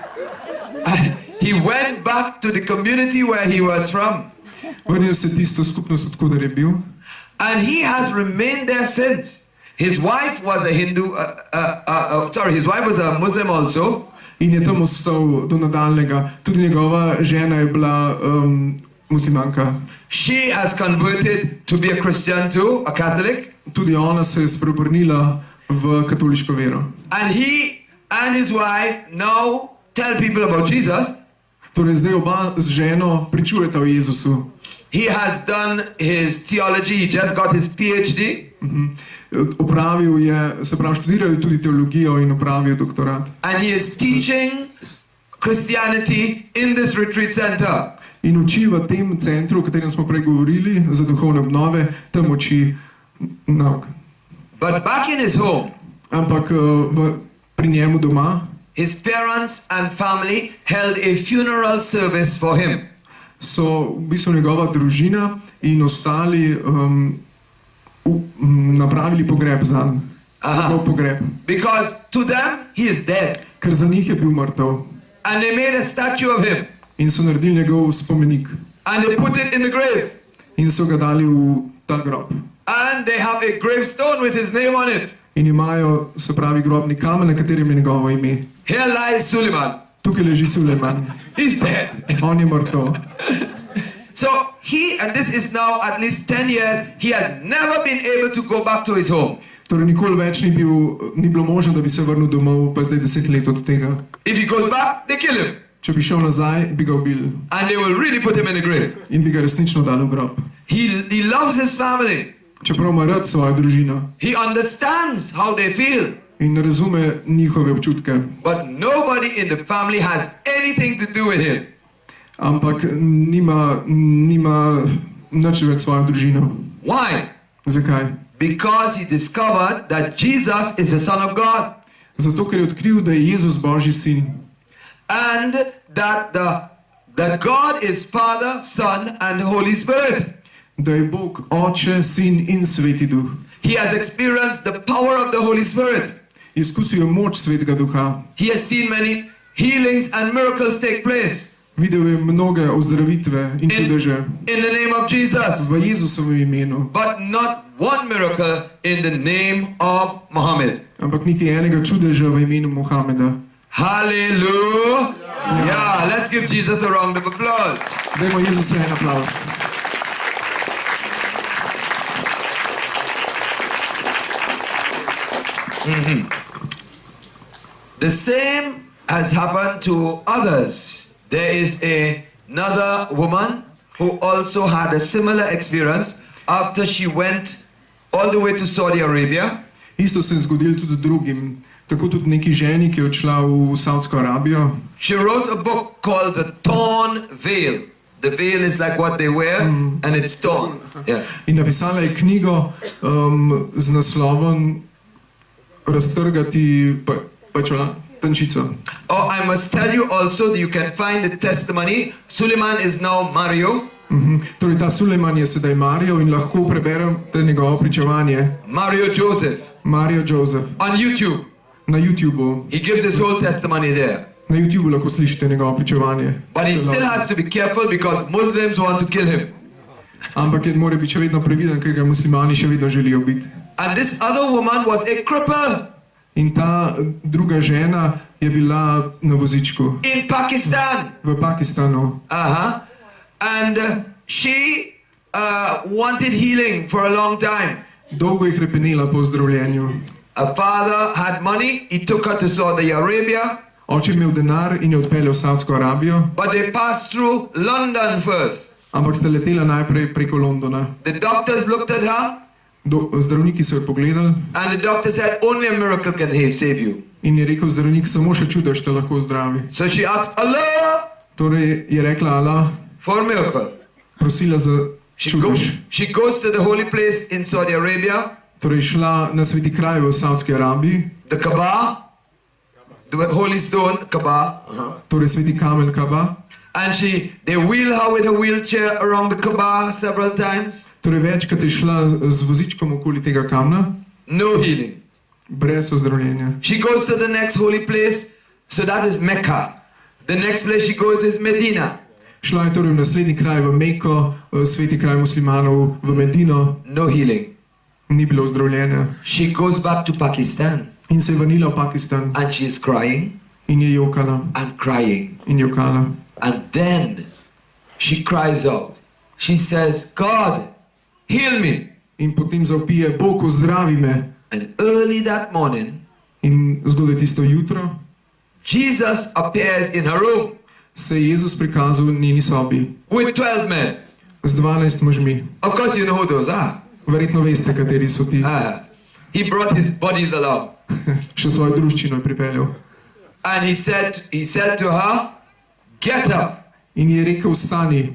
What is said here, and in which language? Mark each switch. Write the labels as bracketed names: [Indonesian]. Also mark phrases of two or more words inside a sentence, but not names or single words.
[English] He went back to the community where he was from, [Slovenian] Vrnil se tisto skupnost, odkuder je bil. [English] and he has remained there since. His wife was a Hindu, his wife was a Muslim also, [Slovenian] In je tam ostal do nadaljnega. Tudi njegova žena je bila muslimanka. [English] she has converted to be a Christian too, a Catholic, [Slovenian] Tudi ona se je spreobrnila v katoliško vero. [English] and he and his wife now tell people about Jesus. [Slovenian] Torej zdaj oba z ženo pričujeta o Jezusu. [English] He has done his theology, he just got his PhD, [Slovenian] Opravil je, se pravi, študiral je tudi teologijo in opravil doktorat. [English] and he is teaching Christianity in this retreat center. [Slovenian] In uči v tem centru, o katerem smo prej govorili, za duhovne obnove, tam uči nauk. [English] But back in his home, [Slovenian] Ampak pri njemu doma [English] his parents and family held a funeral service for him. [Slovenian] so v bistvu njegova družina in ostali napravili pogreb zanj. [English] Aha. [Slovenian] Njegov pogreb. [English] Because to them, he is dead. [Slovenian] Ker za njih je bil mrtev. [English] And they made a statue of him. [Slovenian] In so naredili njegov spomenik. [English] And they put it in the grave. [Slovenian] In so ga dali v ta grob. [English] And they have a gravestone with his name on it. [Slovenian] In imajo, se pravi, grobni kamen, na katerem je njegovo ime. [English] Here lies Suleiman. [Slovenian] Tukaj leži Sulejman. [English] He's dead. [Slovenian] On je mrtev. [English] So he, and this is now at least 10 years, he has never been able to go back to his home. [Slovenian] Torej nikoli več ni bilo možno, da bi se vrnil domov, pa zdaj 10 let od tega. [English] If he goes back, they kill him. [Slovenian] Če bi šel nazaj, bi ga ubili. [English] And they will really put him in the grave. [Slovenian] In bi ga resnično dali v grob. [English] He loves his family. [Slovenian] Čeprav ima rad svojo družino. [English] He understands how they feel. [Slovenian] In razume njihove občutke. [English] But nobody in the family has anything to do with him. [Slovenian] Ampak nima nič več svojo družino. [English] Why? [Slovenian] Zakaj? [English] Because he discovered that Jesus is the Son of God. [Slovenian] Zato, ker je odkril, da je Jezus Božji sin. [English] And that God is Father, Son, and Holy Spirit. [Slovenian] Da je Bog Oče, Sin in Sveti Duh. [English] He has experienced the power of the Holy Spirit. [Slovenian] Izkusil je moč Svetega Duha. [English] He has seen many healings and miracles take place. [Slovenian] Videl je mnoge ozdravitve in čudeže [English] In the name of Jesus. [Slovenian] v Jezusovem imenu. [English] But not one miracle in the name of Muhammad. [Slovenian] Ampak niti enega čudeža v imenu Mohameda. [English] Hallelujah. Yeah, let's give Jesus a round of applause. [Slovenian] Dajmo Jezusu en aplavz. [English] The same has happened to others. There is another woman who also had a similar experience after she went all the way to Saudi Arabia. [Slovenian] Isto se je zgodilo tudi drugim. Tako tudi neki ženi, ki je odšla v Saudsko Arabijo. [English] She wrote a book called The Torn Veil. The veil is like what they wear, and it's torn. Yeah. [Slovenian] In napisala je knjigo z naslovom raztrgati tančico. [English] Oh, I must tell you also that you can find the testimony. Suleiman is now Mario. [Slovenian] Torej, ta Sulejman je sedaj Mario in lahko preberete njegovo pričevanje. [English] Mario Joseph [Slovenian] Mario Joseph [English] on YouTube. [Slovenian] na YouTubeu. [English] He gives his whole testimony there. [Slovenian] Na YouTubeu lahko slišite njegovo pričevanje. [English] But he still has to be careful because Muslims want to kill him. [Slovenian] Ampak je mora biti še vedno previden, ker ga muslimani še vedno želijo biti. [English] And this other woman was a cripple [Slovenian] In ta druga žena je bila na vozičku [English] in Pakistan. [Slovenian] v Pakistanu. [English] And she wanted healing for a long time. [Slovenian] Dolgo je hrepenela po zdravljenju. [English] Her father had money, he took her to Saudi Arabia, [Slovenian] Oče je imel denar in je odpeljal v Savdsko Arabijo, [English] but they passed through London first. [Slovenian] ampak sta letela najprej preko Londona. [English] The doctors looked at her [Slovenian] Zdravniki so jo pogledali [English] and the doctor said only a miracle can save you. [Slovenian] in je rekel zdravnik, samo še čudež te lahko zdravi. [English] So she asked Allah [Slovenian] Torej je rekla Allah, [English] for a miracle. [Slovenian] prosila za čudež. [English] She goes to the holy place in Saudi Arabia, [Slovenian] Torej šla na sveti kraj v Savdski Arabiji, [English] the Kaaba, the holy stone, Kaaba. [Slovenian] torej sveti kamen Kaba. [English] And they wheel her with a wheelchair around the Kaaba several times. [Slovenian] Torej večkrat je šla z vozičkom okoli tega kamna, [English] No healing. [Slovenian] brez ozdravljenja. [English] She goes to the next holy place, so that is Mecca. The next place she goes is Medina. [Slovenian] Šla je torej v naslednji kraj v Meko, sveti kraj muslimanov, v Medino, [English] No healing. [Slovenian] ni bilo ozdravljenja. [English] She goes back to Pakistan [Slovenian] In se je vrnila v Pakistan [English] and she is crying [Slovenian] in je jokala [English] and crying. [Slovenian] in jokala. [English] And then she cries out. She says, God, heal me. [Slovenian] In potem zavpije, Bog ozdravi me. [English] And early that morning, [Slovenian] In zgodaj tisto jutro [English] Jesus appears in her room [Slovenian] se je Jezus prikazal v njeni sobi [English] with 12 men. [Slovenian] z 12 možmi. [English] Of course, you know who those are. [Slovenian] Verjetno veste, kateri so ti. [English] He brought his buddies along. [Slovenian] Še svojo druščino je pripeljal. [English] And he said to her, get up [Slovenian] In je rekel, vstani